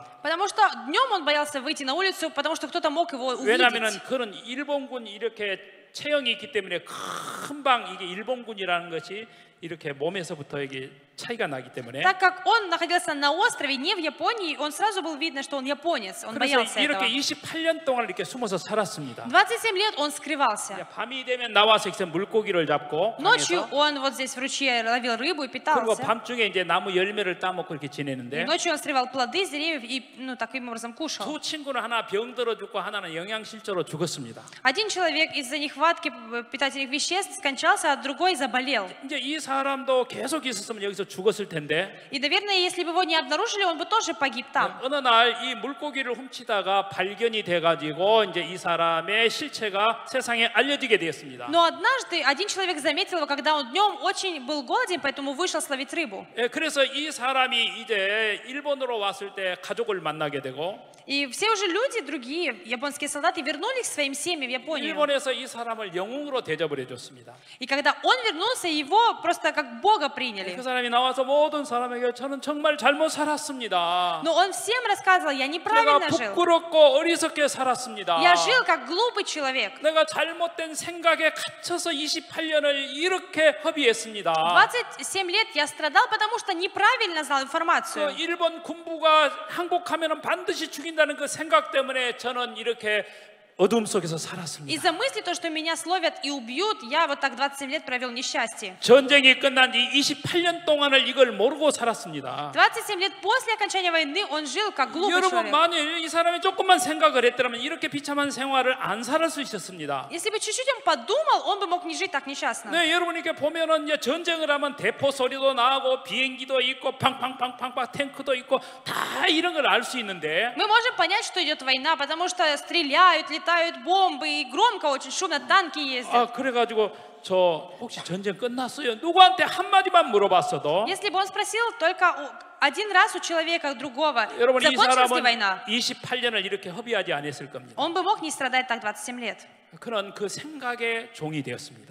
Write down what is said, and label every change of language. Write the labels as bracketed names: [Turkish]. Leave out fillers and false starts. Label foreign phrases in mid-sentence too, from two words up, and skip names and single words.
[Russian] Потому что днем он боялся выйти на улицу, потому что кто-то мог его [Korean] 왜냐하면은 [Russian] увидеть. [Korean] 그런 일본군 이렇게 체형이 있기 때문에 금방 이게 일본군이라는 것이 이렇게 몸에서부터 이게 차이가 나기 때문에. [Russian] Так как он находился на острове, не в Японии, он сразу был видно, что он японец. Он [Korean] 그래서 [Russian] боялся этого. [Korean] 이렇게 28년 동안 이렇게 숨어서 살았습니다. [Russian] 27 лет он скрывался. [Korean] 밤이 되면 나와서 이제 물고기를 잡고 [Russian] Ночью [Korean] 강에서. [Russian] он вот здесь в ручье ловил рыбу и [Korean] 그리고 [Russian] питался. [Korean] 밤중에 이제 나무 열매를 따먹고 이렇게 [Russian] И [Korean] 지내는데 [Russian] ночью он срывал плоды с деревьев и таким образом кушал. [Korean] 두 친구는 하나 병들어 죽고 하나는 영양실조로 죽었습니다. [Russian] Один человек из-за нехватки питательных веществ скончался, а другой заболел. [Korean] 이제 이 사람도 계속 있었으면 여기서 죽었을 텐데 [Russian] И, наверное, если бы его не обнаружили, он бы тоже погиб там. [Korean] 어느 날 이 물고기를 훔치다가 발견이 돼가지고 이제 이 사람의 실체가 세상에 알려지게 되었습니다. [Russian] Но однажды один человек заметил его, когда он днем очень был голоден, поэтому вышел словить рыбу. [Korean] 그래서 이 사람이 이제 일본으로 왔을 때 가족을 만나게 되고 [Russian] И все уже люди, другие японские солдаты, вернулись к своим семьям в Японию. [Korean] 일본에서 이 사람을 영웅으로 대접을 해줬습니다. [Russian] И когда он вернулся, его просто как Бога приняли. [Korean] 그 사람이 나와서 모든 사람에게 저는 정말 잘못 살았습니다. [Russian] Но он всем рассказывал, я [Korean] 내가 [Russian] неправильно жил. [Korean] 부끄럽고 어리석게 살았습니다. [Russian] Я жил как глупый человек. [Korean] 내가 잘못된 생각에 갇혀서 28년을 이렇게 허비했습니다. [Russian] 27 лет я страдал, потому что неправильно знал информацию. [Korean] 일본 군부가 항복하면 반드시 죽인다는 그 생각 때문에 저는 이렇게 어둠 속에서 살았습니다. [Russian] Из-за мысли, то, что меня словят и убьют, я вот так 27 лет провел в несчастье. [Korean] 전쟁이 끝난 지 28년 동안을 이걸 모르고 살았습니다. [Russian] 27 лет после окончания войны он жил как глупый [Korean] 여러분 [Russian] человек. [Korean] 만일 이 사람이 조금만 생각을 했더라면 이렇게 비참한 생활을 안 살 수 있었습니다. [Russian] Если бы чуть-чуть он подумал, он бы мог не жить так несчастно. [Korean] 네, 여러분 이렇게 보면은 이제 전쟁을 하면 대포 소리도 나고 비행기도 있고 팡팡팡팡팡 탱크도 있고 다 이런 걸 알 수 있는데 [Russian] Мы можем понять, что идет война, потому что стреляют, летают бомбы, и громко, очень шумно, танки ездят. [Korean] 그래가지고 저 혹시 전쟁 끝났어요? 누구한테 한마디만 물어봤어도 [Russian] Если бы он спросил только один раз у человека другого, [Korean] 여러분 이 [Russian] закончилась ли [Korean] 사람은 [Russian] война, [Korean] 28년을 이렇게 허비하지 않았을 겁니다. [Russian] он бы мог не страдать так 27 лет. [Korean] 그런 그 생각의 종이 되었습니다.